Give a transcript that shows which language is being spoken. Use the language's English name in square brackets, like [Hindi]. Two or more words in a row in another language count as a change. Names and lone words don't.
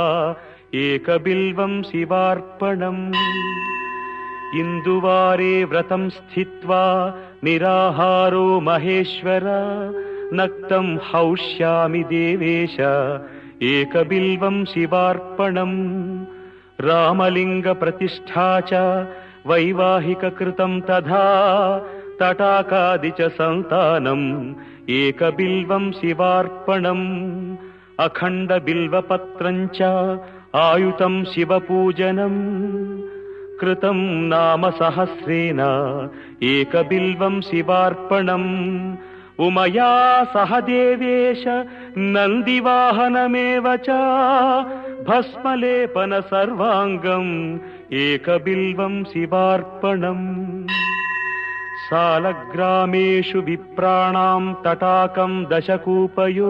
[Sanskrit] एकबिल्वं शिवार्पणम् इन्दुवारे व्रतं स्थित्वा निराहारो महेश्वर नक्तं हौष्यामि देवेश एकबिल्वं शिवार्पणम् रामलिङ्गप्रतिष्ठा च वैवाहिककृतं तथा तटाकादि च सन्तानम् एकबिल्वं शिवार्पणम् अखण्डबिल्वपत्रं च ఆయుతం శివపూజనం కృతం నామ సహస్రేణ ఏకబిల్వం శివార్పణం ఉమయా సహ దేవేశ నందివాహనమేవ చ భస్మలేపన సర్వాంగం ఏకబిల్వం శివార్పణం సాలగ్రామేషు విప్రాణాం తటాకం దశకూపయో